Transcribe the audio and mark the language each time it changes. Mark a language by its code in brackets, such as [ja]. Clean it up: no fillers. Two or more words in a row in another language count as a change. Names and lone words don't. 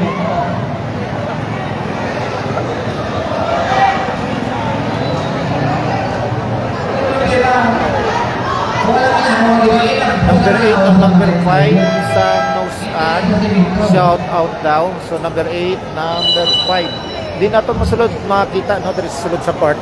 [tl] Number 8 at number 5 sa Nosan. [en] Shout out [tl] daw. So number 8, number 5. [ceb] Di nato masulod makita, no? There is sulod sa part.